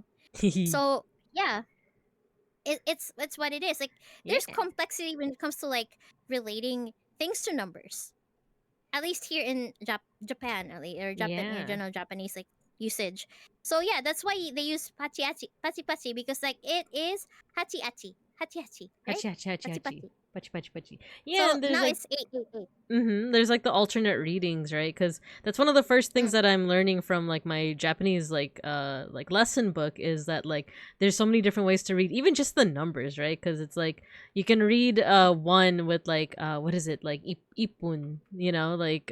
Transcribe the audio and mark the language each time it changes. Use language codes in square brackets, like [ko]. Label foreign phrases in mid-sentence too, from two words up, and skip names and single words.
[en] So yeah, it's what it is. Like Yeah. there's complexity when it comes to like relating things to numbers. At least here in Japan, or Japan, Yeah. Japanese like usage. So yeah, that's why they use [ja] pachi pachi [en] because like it is [ja] hachi hachi, [en] right? [ja] Hachi hachi hachi Pachi hachi. pachi. Pachi pachi pachi. [en] Yeah, So and there's now like it's 888. there's like the alternate readings, right? Because that's one of the first things Mm. that I'm learning from like my Japanese like lesson book is that like there's so many different ways to read even just the numbers, right? Because it's like you can read one with like what is it like ipun, like